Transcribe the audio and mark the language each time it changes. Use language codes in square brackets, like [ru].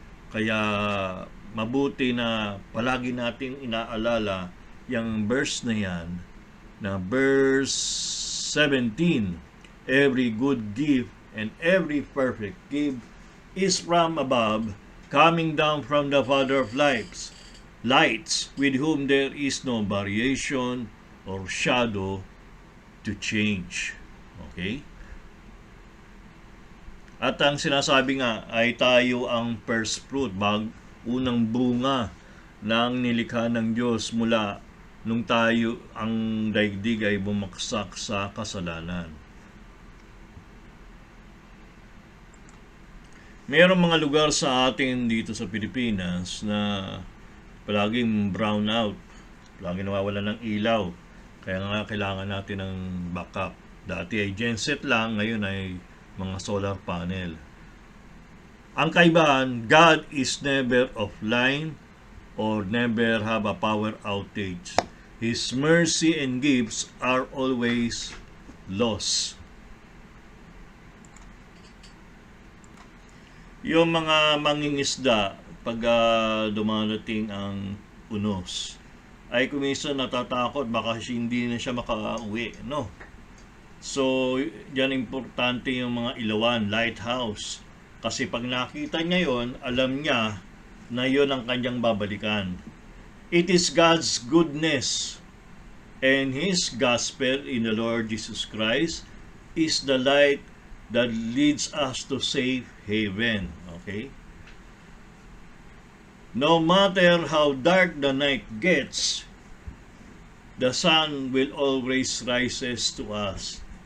[tl] Kaya mabuti na palagi nating inaalala yung verse na yan, na verse [en] 17, every good gift and every perfect gift is from above, coming down from the Father of lights, with whom there is no variation or shadow to change. Okay? [tl] At ang sinasabi nga ay tayo ang first fruit, unang bunga ng nilikha ng Diyos mula nung tayo ang daigdig ay bumaksak sa kasalanan. Mayroong mga lugar sa atin dito sa Pilipinas na palaging brown out, palaging nawawalan ng ilaw. Kaya nga kailangan natin ng backup. Dati ay genset lang, ngayon ay mga solar panel. Ang kaibahan, [en] God is never offline or never have a power outage. His mercy and gifts are always lost. [tl] Yung mga mangingisda, pag dumarating ang unos. Ay kuminsan natatakot baka hindi na siya makauwi, no? So, yan importante yung mga ilawan, lighthouse. Kasi pag nakita niya yon, alam niya na yon ang kanyang babalikan. [en] It is God's goodness and His gospel in the Lord Jesus Christ is the light that leads us to safe haven. Okay? No matter how dark the night gets, the sun will always rises to us.